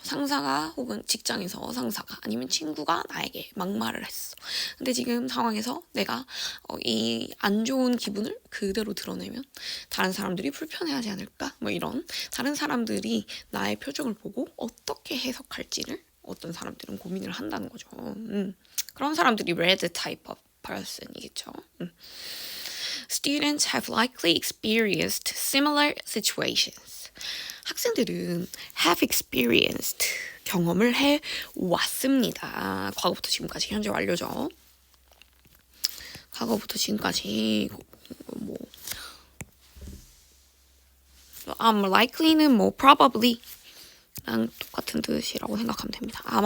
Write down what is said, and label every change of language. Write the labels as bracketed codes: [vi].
[ko] 상사가 혹은 직장에서 상사가 아니면 친구가 나에게 막말을 했어. 근데 지금 상황에서 내가 이 안 좋은 기분을 그대로 드러내면 다른 사람들이 불편해하지 않을까? 뭐 이런 다른 사람들이 나의 표정을 보고 어떻게 해석할지를 어떤 사람들은 고민을 한다는 거죠. 그런 사람들이 red type of person이겠죠. [en] Students have likely experienced similar situations. [ko] 학생들은 [en] have experienced, [ko] 경험을 해 왔습니다. 과거부터 지금까지 현재 완료죠. 과거부터 지금까지 뭐 [en] I'm likely는 [ko] 뭐 probably랑 똑같은 뜻이라고 생각하면 됩니다.